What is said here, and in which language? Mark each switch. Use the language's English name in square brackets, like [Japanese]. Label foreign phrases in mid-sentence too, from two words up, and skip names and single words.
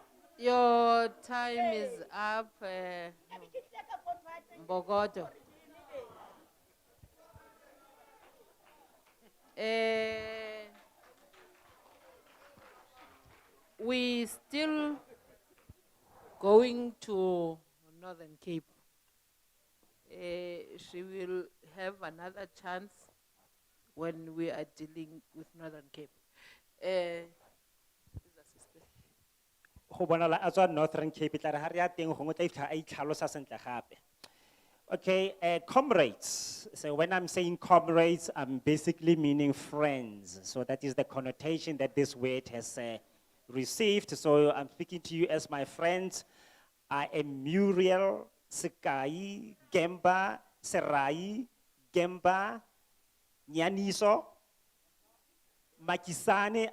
[English] Your time is up, Bogoto. We still going to Northern Cape. She will have another chance when we are dealing with Northern Cape. [Tswana] Go bonala a tswa Northern Cape tla re ha re ya teng gongwe tla itlha a itlhalosa sentle gape. [English] Okay, comrades. So when I'm saying comrades, I'm basically meaning friends. So that is the connotation that this word has received. So I'm speaking to you as my friends. I am Muriel, Sekai, Gemba, Serai, Gemba, Nyaniso, Makisane.